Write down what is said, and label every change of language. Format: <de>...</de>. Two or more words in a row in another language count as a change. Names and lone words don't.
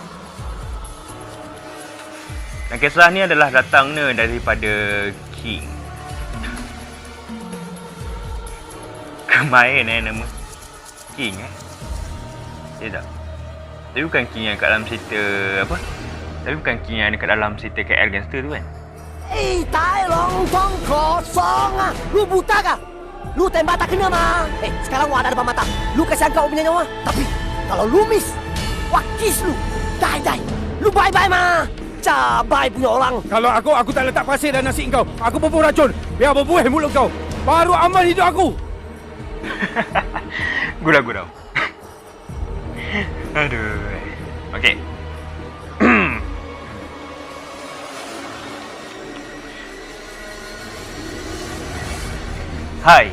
<ms>Dan kisah ni adalah datangnya daripada King. Kemain nama King Ya tak? Tapi bukan King yang kat dalam cerita apa? Tapi bukan King yang dekat dalam cerita KL Gangster tu kan?</ms> <yue>大龍鳳過爽啊！</yue> <ms>Lu buta kah? Lu Lu tembak tak kena mah. Sekarang gua ada depan mata. Lu kasih angkat punya nyawa. Tapi kalau lu miss, wah kiss lu. Die. Lu bye-bye mah. Cabai punya orang. Kalau aku tak letak pasir dan nasi kau. Aku bubuh racun. Biar berbuih mulut kau. Baru aman hidup aku. Gurau. Aduh. Okey. Hai.</ms>